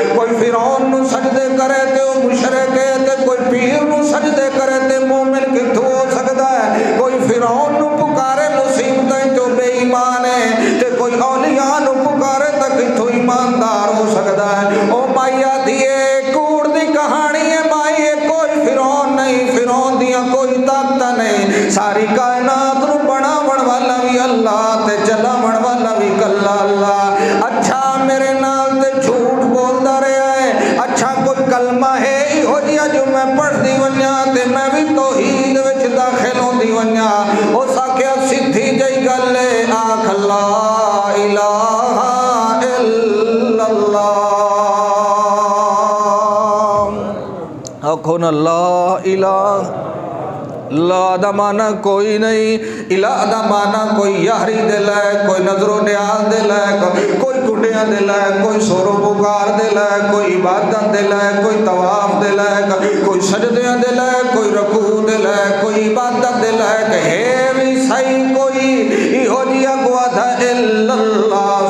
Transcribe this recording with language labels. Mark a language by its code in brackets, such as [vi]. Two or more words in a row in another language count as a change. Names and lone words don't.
[skr] کوئی فرعون نو سجدے کرے تے او مشرک ہے تے کوئی پیر نو سجدے کرے تے مومن کتھوں ہو سکدا ہے. کوئی فرعون نو پکارے مصیبتیں تو بے ایمان ہے تے کوئی اولیاء نو پکارے تے کتھوں ایماندار ہو سکدا ہے. او مایا دیے کوڑ دی کہانی ہے مائی, کوئی فرعون نہیں, فرعون دیاں کوئی طاقت نہیں. ساری کائنات نو بناون والا بھی اللہ تے چلاون والا بھی کلا اللہ. اچھا میرے نال تے جھوٹ بولدا رہیا ہے. اچھا کوئی کلمہ ہے ایہو جیا جو میں پڑھ دی ونجاں تے میں بھی توحید وچ داخل ہوندی ونجاں. او ساکھیا سدھی جئی گل ہے آکھ [ar] لا الہ الا اللہ. [skr] آکھو نا [ar] لا الہ. [skr] لا دا معنی کوئی نہیں, الہ دا معنی کوئی یاری دے لائے, کوئی نظر و نیاز دے لائے, کوئی کنڈیاں دے لائے, کوئی سور و پکار دے لائے, کوئی عبادت دے لائے, کوئی طواف دے لائے, کوئی سجدیاں دے لائے, کوئی رکوع دے لائے, کوئی عبادت دے لائے کہ ہے بھی صحیح کوئی ایہو جیا گوا تھا [ar] الا اللہ.